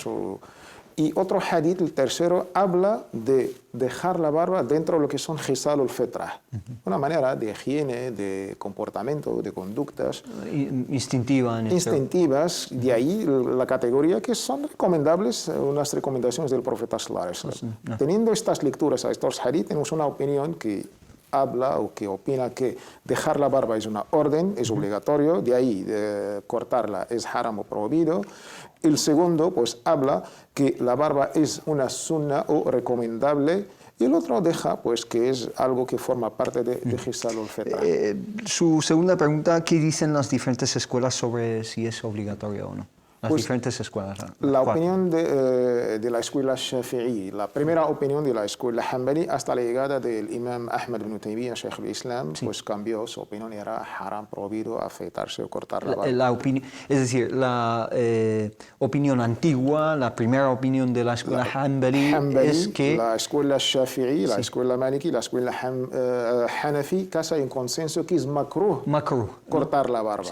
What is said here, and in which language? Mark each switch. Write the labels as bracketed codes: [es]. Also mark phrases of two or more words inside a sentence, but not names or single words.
[es] Y otro hadith, el tercero, habla de dejar la barba dentro de lo que son [ar] خصال الفطرة, [es] una manera de higiene, de comportamiento, de conductas instintivas, de ahí la categoría que son recomendables, unas recomendaciones del profeta [ar] صلى الله عليه وسلم. [es] Teniendo estas lecturas a estos hadith, tenemos una opinión que habla o que opina que dejar la barba es una orden, es obligatorio, de ahí cortarla es haram o prohibido. El segundo, pues, habla que la barba es una sunna o recomendable, y el otro deja, pues, que es algo que forma parte de [ar] خصال الفطرة. [es] Su segunda pregunta, ¿qué dicen las diferentes escuelas sobre si es obligatorio o no? Las diferentes escuelas. La opinión de la escuela Shafi'i, la primera opinión de la escuela Hanbali hasta la llegada del imam Ahmad ibn Taymiyyah, Shaykh al-Islam, pues cambió, su opinión era haram, prohibido afeitarse o cortar la barba. Es decir, la opinión antigua, la primera opinión de la escuela Hanbali es que... La escuela Shafi'i, la escuela Maliki, la escuela Hanafi, casa en consenso que es makruh cortar la barba.